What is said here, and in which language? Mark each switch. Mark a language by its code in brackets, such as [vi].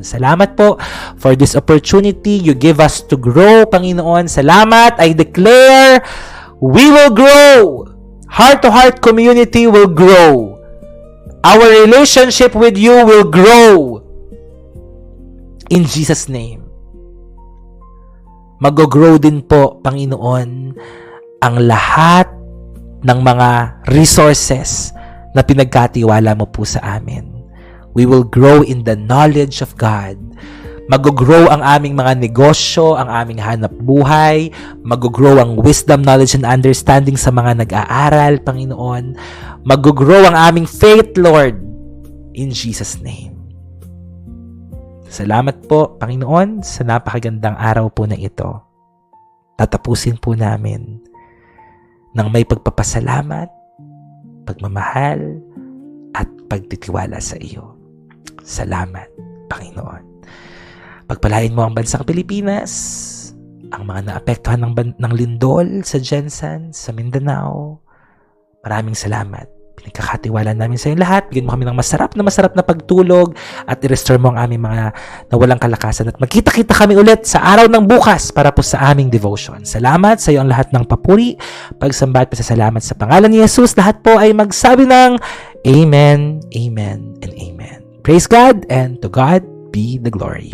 [tl] Salamat po [en] for this opportunity you give us to grow, Panginoon. Salamat. I declare we will grow. Heart-to-heart community will grow. Our relationship with you will grow. In Jesus' name. [tl] Mag-grow din po, Panginoon, ang lahat ng mga resources na pinagkatiwala mo po sa amin. [en] We will grow in the knowledge of God. [tl] Mag-grow ang aming mga negosyo, ang aming hanap buhay. Mag-grow ang [en] wisdom, knowledge, and understanding [tl] sa mga nag-aaral, Panginoon. Mag-grow ang aming [en] faith, Lord. In Jesus' name. [tl] Salamat po, Panginoon, sa napakagandang araw po na ito. Tatapusin po namin ng may pagpapasalamat, pagmamahal, at pagtitiwala sa iyo. Salamat, Panginoon. Pagpalain mo ang bansang Pilipinas, ang mga naapektuhan ng lindol sa Jensen, sa Mindanao. Maraming salamat. Pinagkakatiwala namin sa iyo lahat. Bigyan mo kami ng masarap na pagtulog at i-restore mo ang aming mga nawalang kalakasan. At magkita-kita kami ulit sa araw ng bukas para po sa aming devotion. Salamat sa iyo ang lahat ng papuri, pagsamba at pasasalamat sa pangalan ni Jesus. Lahat po ay magsabi ng Amen, Amen, and Amen. [en] Praise God, and to God be the glory.